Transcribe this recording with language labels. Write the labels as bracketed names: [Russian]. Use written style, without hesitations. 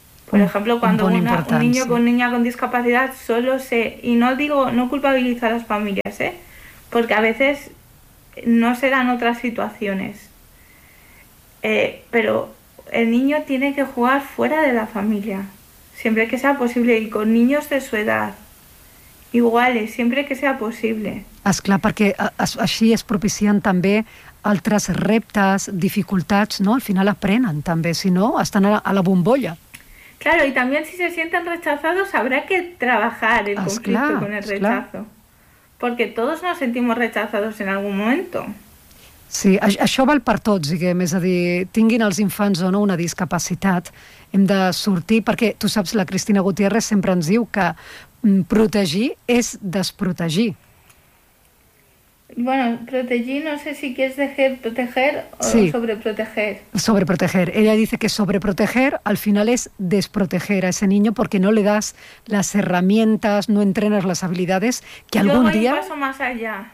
[Spanish] Por ejemplo, cuando un niño con niña con discapacidad solo se... Y no digo, no culpabilizo a las familias, ¿eh? porque a veces no se dan otras situaciones. Pero el niño tiene que jugar fuera de la familia, siempre que sea posible, y con niños de su edad, iguales, siempre que sea posible. [Catalan] És clar, perquè així es propicien també altres reptes, dificultats, no? Al final aprenen també, si no, estan a la bombolla. [Spanish] Claro, y también si se sienten rechazados habrá que trabajar el conflicto [Catalan] clar, [Spanish] con el rechazo. Porque todos nos sentimos rechazados en algún momento. [Catalan] Sí, això val per tots, diguem, és a dir, tinguin els infants o no una discapacitat, hem de sortir, perquè tu saps, la Cristina Gutiérrez sempre ens diu que protegir és desprotegir. [Spanish] Bueno, protegir, no sé si quieres decir proteger o sí. Sobreproteger. Sobreproteger. Ella dice que sobreproteger al final es desproteger a ese niño porque no le das las herramientas, no entrenas las habilidades que Luego algún día... Yo voy un paso más allá.